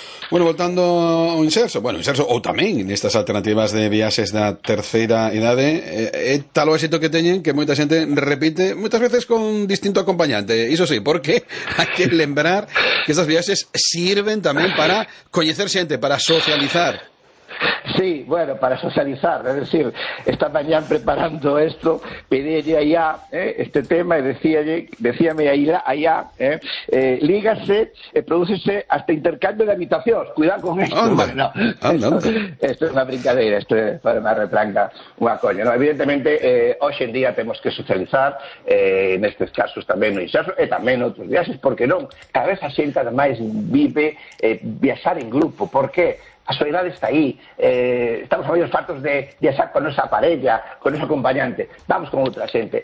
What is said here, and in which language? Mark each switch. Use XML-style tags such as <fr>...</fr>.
<gl>Bueno, voltando ao inserso, bueno, inserso ou tamén nestas alternativas de viaxes da terceira idade, é tal o éxito que teñen que moita xente repite moitas veces con distinto acompañante. Iso sí, porque hai que lembrar que estas viaxes sirven tamén para coñecer xente, para socializar. Sí, bueno, para socializar, es decir, esta mañá preparando esto, pedíalle a IA este tema e decíame a IA, lígase e prodúcese hasta intercambio de habitacións, cuidado con esto. Anda,</gl> <es>bueno, esto es una brincadeira, esto para una retranca, una coña, ¿no?</es> <gl>Evidentemente, hoxe en día temos que socializar, nestes casos tamén no inserso, e tamén outros viaxes, porque non, cada vez a xente ademais vive viaxar en grupo, ¿por qué? A soledade está aí, estamos a moitos fartos de viaxar con nosa parella, con nosa acompañante, vamos con outra xente.</gl>